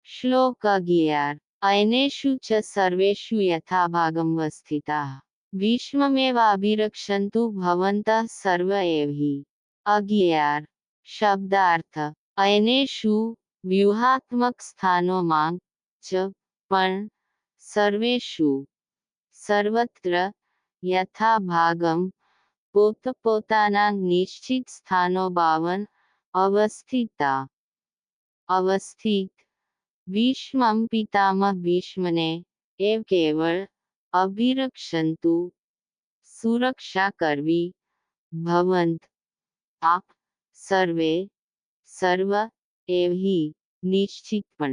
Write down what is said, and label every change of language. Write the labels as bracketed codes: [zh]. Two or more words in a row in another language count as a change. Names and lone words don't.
[sa] श्लोक 11 अयनेषु च सर्वेषु यथाभागं वस्थिताः भीष्ममेवाभिरक्षन्तु भवन्तः सर्व एव हि। [gu] 11 शब्दार्थ अयनेषु व्यूहात्मक स्थानोમાં च પણ સર્વેષુ સર્વત્ર યથાભાગમ પોતપોતાના નિશ્ચિત સ્થાનો 52 અવસ્થિત ભીષ્મં પિતામહ ભીષ્મને એવ કેવળ અભિરક્ષંતુ સુરક્ષા કરવી ભવંત આપ સર્વ એવ હિ નિશ્ચિતપણે।